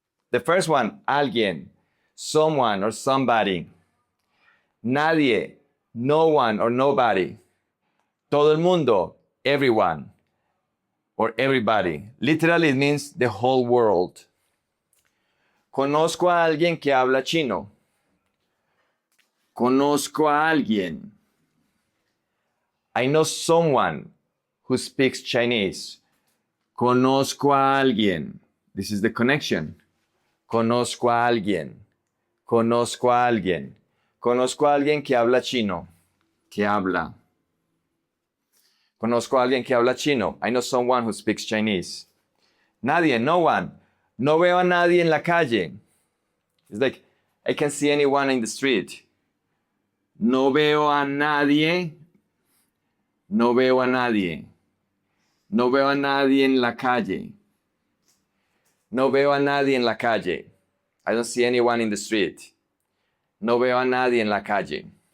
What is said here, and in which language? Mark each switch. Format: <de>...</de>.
<en>The first one,</en> <es>alguien,</es> <en>someone or somebody.</en> <es>Nadie,</es> <en>no one or nobody.</en> <es>Todo el mundo,</es> <en>everyone or everybody. Literally, it means the whole world.</en> <es>Conozco a alguien que habla chino. Conozco a alguien.</es> <en>I know someone who speaks Chinese.</en> <es>Conozco a alguien.</es> <en>This is the connection.</en> <es>Conozco a alguien. Conozco a alguien. Conozco a alguien que habla chino. Que habla. Conozco a alguien que habla chino.</es> <en>I know someone who speaks Chinese.</en> <es>Nadie,</es> <en>no one.</en> <es>No veo a nadie en la calle.</es> <en>It's like, I can't see anyone in the street.</en> <es>No veo a nadie. No veo a nadie. No veo a nadie en la calle. No veo a nadie en la calle.</es> <en>I don't see anyone in the street.</en> <es>No veo a nadie en la calle.</es>